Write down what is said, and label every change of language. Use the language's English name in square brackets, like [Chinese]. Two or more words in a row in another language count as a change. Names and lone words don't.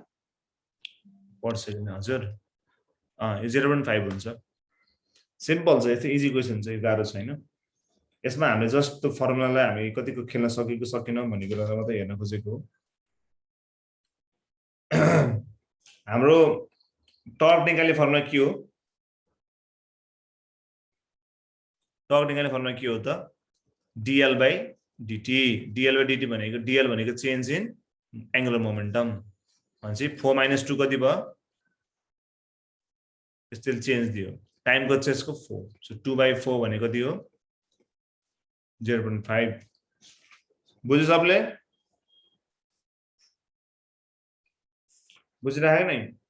[English] per second [Nepali] हजुर यो 0.5 हुन्छ सिम्पल छ यस्तो [English] easy question [Nepali] छ यो गाह्रो छैन यसमा हामीले जस्ट त्यो फर्मुलालाई हामी कतिको खेल्न सकेको सकेनौं भन्ने कुरा मात्रै हेर्न खोजेको हो हाम्रो टर्क निकाल्ने फर्मुला के हो टर्क निकाल्ने फर्मुला के हो त [English] dl by dt dl by dt [Nepali] भनेको dl भनेको [English] change in angular momentum [Nepali] भनेपछि 4 - 2 कति भयो [English] still change [Nepali] दियो टाइम को छ यसको 4 सो 2/4 भनेको कति हो 0.5 बुझ्यो सबले बुझिरहेको नै